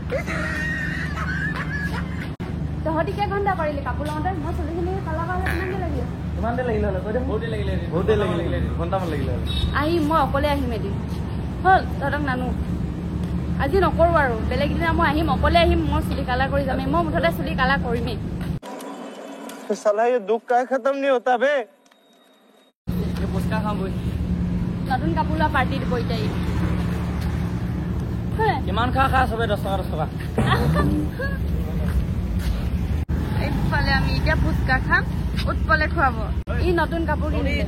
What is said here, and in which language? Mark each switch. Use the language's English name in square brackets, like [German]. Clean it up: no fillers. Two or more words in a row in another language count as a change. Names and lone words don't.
[Assamese] তহঁতি কেই ঘণ্টা কৰিলি কাপোৰ লওঁতে মই চুলিখিনি কালাৰ কৰালে কিমান দেৰি লাগিলে কিমান দেৰি লাগিলে বহুত দেৰি লাগিলে ঘণ্টামান লাগিলে আহি মই অকলে আহিম এদিন হ'ল তহঁতক নানো আজি নকৰোঁ আৰু বেলেগ দিনা মই আহিম অকলে আহিম মই চুলি কালাৰ কৰি যামেই মই মুঠতে চুলি কালাৰ কৰিমেই [Hindi] साला ये दुख का खत्म नहीं होता बे [Assamese] ফুচকা খাম বৈ নতুন কাপোৰ লোৱা পাৰ্টি দিব এতিয়া কিমান খা খা চবে 10 টকা এইফালে আমি এতিয়া ফুচকা খাম উৎপলে খুৱাব ই নতুন কাপোৰ কিনিলে